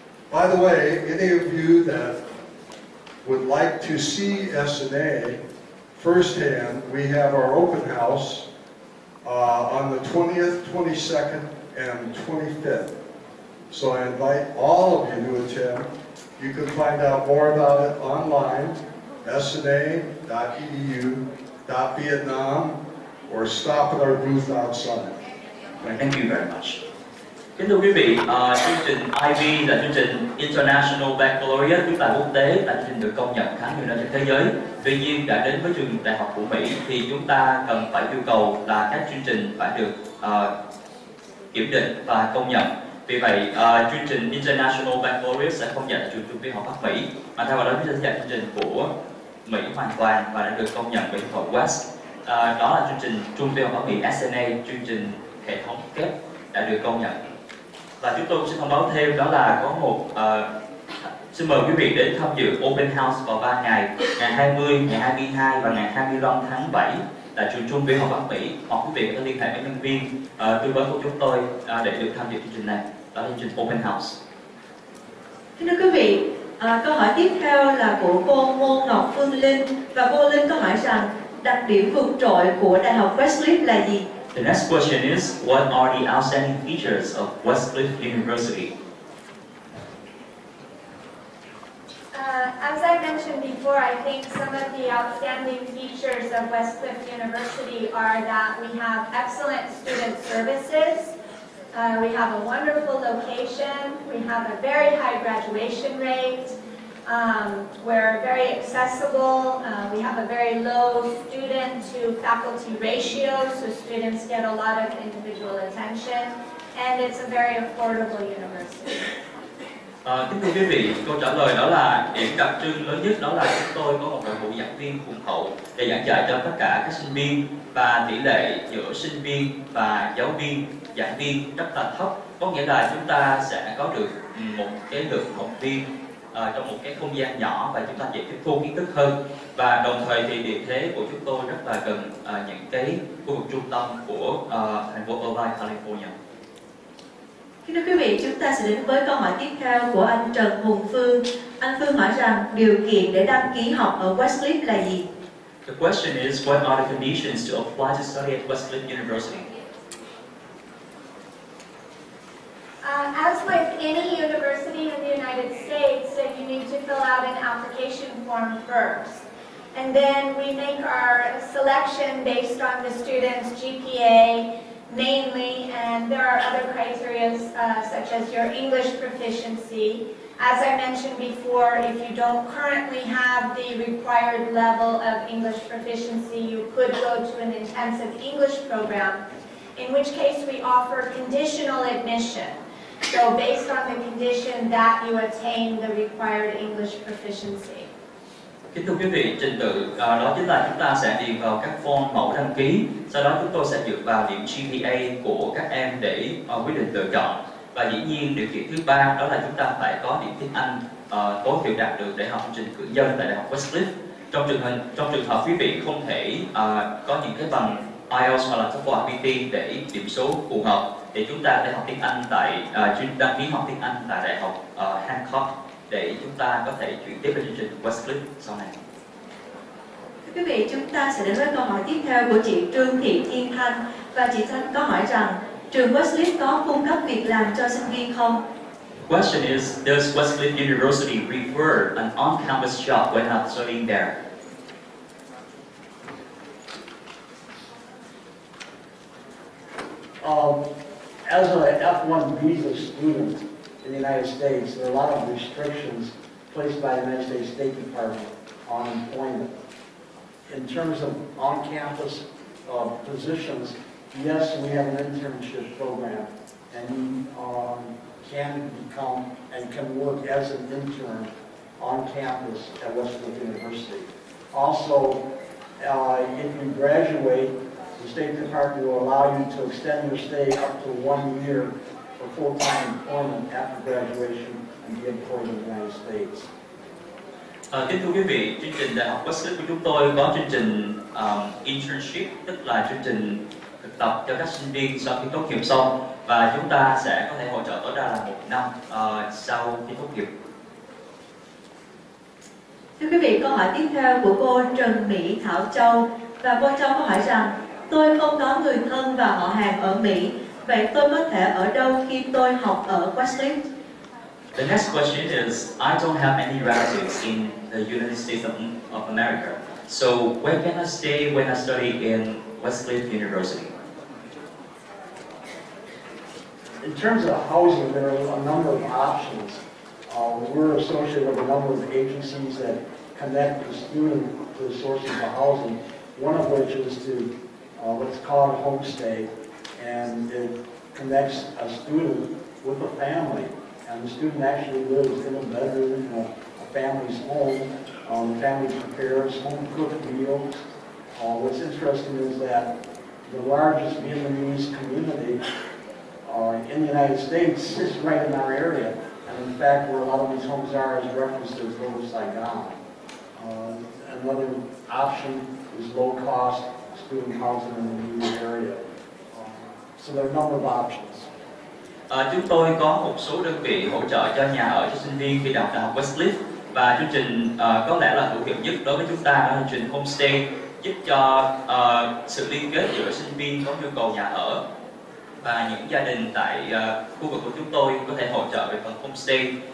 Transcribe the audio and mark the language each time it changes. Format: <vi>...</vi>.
<en>By the way, any of you that would like to see SNA firsthand, we have our open house on the 20th, 22nd, and 25th. So I invite all of you to attend. You can find out more about it online, sna.edu.vietnam, or stop at our booth outside. Thank you very much.</en> <vi>Kính thưa quý vị, chương trình IB là chương trình International Baccalaureate, tức là quốc tế, là chương trình được công nhận khá nhiều nơi trên thế giới. Tuy nhiên, đã đến với trường đại học của Mỹ thì chúng ta cần phải yêu cầu là các chương trình phải được kiểm định và công nhận. Vì vậy, chương trình International Baccalaureate sẽ không dạy trường trung học Bắc Mỹ, mà thay vào đó chúng ta sẽ dạy chương trình của Mỹ hoàn toàn và đã được công nhận bởi Hiệp hội West. Đó là chương trình trung học Bắc Mỹ SNA, chương trình hệ thống kép đã được công nhận. Và chúng tôi sẽ thông báo thêm đó là có một xin mời quý vị đến tham dự Open House vào 3 ngày, ngày 20, ngày 22 và ngày 25 tháng 7 tại trường Trung học Bắc Mỹ. Hoặc quý vị có thể liên hệ với nhân viên tư vấn của chúng tôi để được tham dự chương trình này. Đó là chương trình Open House. Kính thưa quý vị, câu hỏi tiếp theo là của cô Ngô Ngọc Phương Linh. Và cô Linh có hỏi rằng đặc điểm vượt trội của Đại học Wescliff là gì?</vi> <en>The next question is, what are the outstanding features of Wescliff University? As I mentioned before, I think some of the outstanding features of Wescliff University are that we have excellent student services, we have a wonderful location, we have a very high graduation rate, we're very accessible, we have a very low student to faculty ratio, so students get a lot of individual attention, and it's a very affordable university.</en> <vi>Kính thưa quý vị, câu trả lời đó là điểm đặc trưng lớn nhất đó là chúng tôi có một đội ngũ giảng viên hùng hậu để giảng dạy cho tất cả các sinh viên, và tỷ lệ giữa sinh viên và giáo viên, giảng viên rất là thấp. Có nghĩa là chúng ta sẽ có được một cái lượng học viên trong một cái không gian nhỏ và chúng ta dễ tiếp thu kiến thức hơn. Và đồng thời thì địa thế của chúng tôi rất là gần những cái khu vực trung tâm của thành phố Irvine, California. Kính thưa quý vị, chúng ta sẽ đến với câu hỏi tiếp theo của anh Trần Hùng Phương. Anh Phương hỏi rằng điều kiện để đăng ký học ở Wescliff là gì?</vi> <en>The question is, what are the conditions to apply to study at Wescliff University? As with any university in the United States, you need to fill out an application form first. And then we make our selection based on the student's GPA, mainly, and there are other criteria such as your English proficiency. As I mentioned before, if you don't currently have the required level of English proficiency, you could go to an intensive English program, in which case we offer conditional admission. So based on the condition that you attain the required English proficiency.</en> <vi>Kính thưa quý vị, trình tự đó chính là chúng ta sẽ điền vào các form mẫu đăng ký, sau đó chúng tôi sẽ dựa vào điểm GPA của các em để quyết định lựa chọn. Và dĩ nhiên điều kiện thứ ba đó là chúng ta phải có điểm tiếng Anh tối thiểu đạt được để học chương trình cử nhân tại Đại học Westcliff. Trong trường hợp quý vị không thể có những cái bằng IELTS hoặc là TOEFL PT để điểm số phù hợp, thì chúng ta để học tiếng Anh tại đăng ký học tiếng Anh tại Đại học Hancock để chúng ta có thể chuyển tiếp lên chương trình Wescliff sau này. Thưa quý vị, chúng ta sẽ đến với câu hỏi tiếp theo của chị Trương Thị Thiên Thanh, và chị Thanh có hỏi rằng trường Wescliff có cung cấp việc làm cho sinh viên không?</vi> <en>The question is, does Wescliff University prefer an on-campus job when not studying there? As an F1 visa student in the United States, there are a lot of restrictions placed by the United States State Department on employment. In terms of on-campus positions, yes, we have an internship program, and you can become and can work as an intern on campus at Wescliff University. Also, if you graduate, the State Department will allow you to extend your stay up to 1 year for full-time employment after graduation and be employed in the United States.</en> <vi>Kính thưa quý vị, chương trình Đại học Wescliff của chúng tôi có chương trình internship, tức là chương trình thực tập cho các sinh viên sau khi tốt nghiệp xong, và chúng ta sẽ có thể hỗ trợ tối đa là 1 năm sau khi tốt nghiệp. Thưa quý vị, câu hỏi tiếp theo của cô Trần Mỹ Thảo Châu, và cô Châu có hỏi rằng tôi không có người thân và họ hàng ở Mỹ, vậy tôi có thể ở đâu khi tôi học ở Wescliff?</vi> <en>The next question is, I don't have any relatives in the United States of America, so where can I stay when I study in Wescliff University? In terms of housing, there are a number of options. We're associated with a number of agencies that connect the student to the sources of housing, one of which is to what's called homestay, and it connects a student with a family. And the student actually lives in a bedroom in a family's home. The family prepares home-cooked meals. What's interesting is that the largest Vietnamese community in the United States is right in our area. And in fact, where a lot of these homes are is referenced as Little Saigon. Another option is low-cost student housing in the immediate area. So there are a number of options.</en> <vi>Chúng tôi có một số đơn vị hỗ trợ cho nhà ở cho sinh viên khi đọc Đại học Wescliff, và chương trình có lẽ là hữu hiệu nhất đối với chúng ta đó là chương trình homestay, giúp cho sự liên kết giữa sinh viên có nhu cầu nhà ở và những gia đình tại khu vực của chúng tôi có thể hỗ trợ về phần homestay.</vi>